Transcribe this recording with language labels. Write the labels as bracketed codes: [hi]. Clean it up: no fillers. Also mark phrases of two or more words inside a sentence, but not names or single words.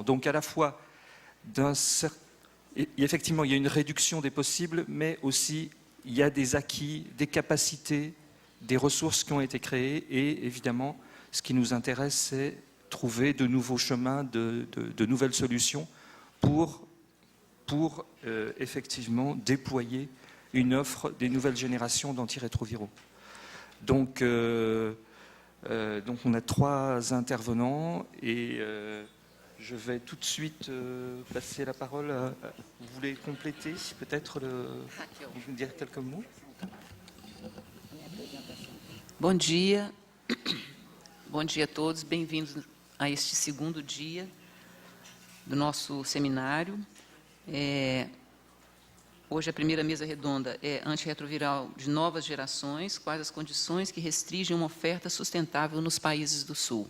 [fr] Donc à la fois, effectivement, il y a une réduction des possibles, mais aussi il y a des acquis, des capacités, des ressources qui ont été créées, et évidemment, ce qui nous intéresse, c'est trouver de nouveaux chemins, de nouvelles solutions pour effectivement déployer une offre des nouvelles générations d'antirétroviraux. Donc on a 3 intervenants et je vais tout de suite passer la parole à... Vous voulez compléter peut-être, dire quelques mots? [pt] Bom dia. Bom dia a todos. Bem-vindos a este segundo dia do nosso seminário. Hoje a primeira mesa redonda é antirretroviral de novas gerações, quais as condições que restringem uma oferta sustentável nos países do Sul.